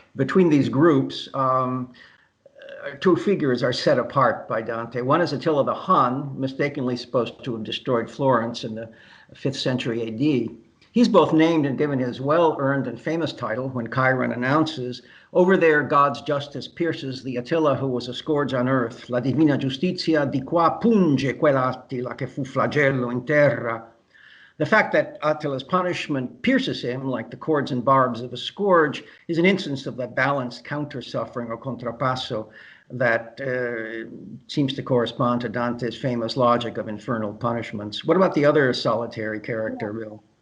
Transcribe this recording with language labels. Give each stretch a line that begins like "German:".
English: Between these groups, two figures are set apart by Dante. One is Attila the Hun, mistakenly supposed to have destroyed Florence in the 5th century AD. He's both named and given his well-earned and famous title when Chiron announces, "Over there God's justice pierces the Attila who was a scourge on earth.
Italian: La divina giustizia di qua punge quell'Attila che fu flagello in terra."
English: The fact that Attila's punishment pierces him like the cords and barbs of a scourge is an instance of that balanced counter-suffering or contrapasso that seems to correspond to Dante's famous logic of infernal punishments. What about the other solitary character, Bill?